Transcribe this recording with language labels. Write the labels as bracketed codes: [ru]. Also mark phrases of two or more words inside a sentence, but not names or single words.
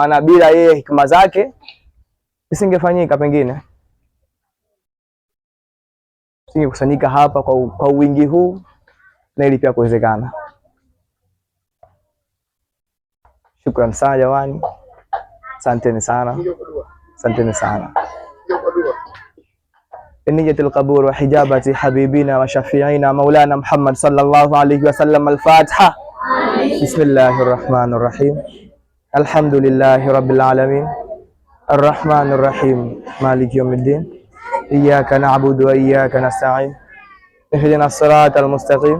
[sw] Maana bila yeye hikima zake isingefanyika, pengine singekusanyika hapa kwa wingi huu na ili pia kuwezekana. Shukrani sana jamani. Asanteni sana. Asanteni sana. [ar] نية القبور وحجابات حبيبنا وشفيعنا مولانا محمد صلى الله عليه وسلم. الفاتحة. بسم الله الرحمن الرحيم. الحمد لله رب العالمين. الرحمن الرحيم. مالك يوم الدين. إياك نعبد وإياك نستعين. اهدنا الصراط المستقيم.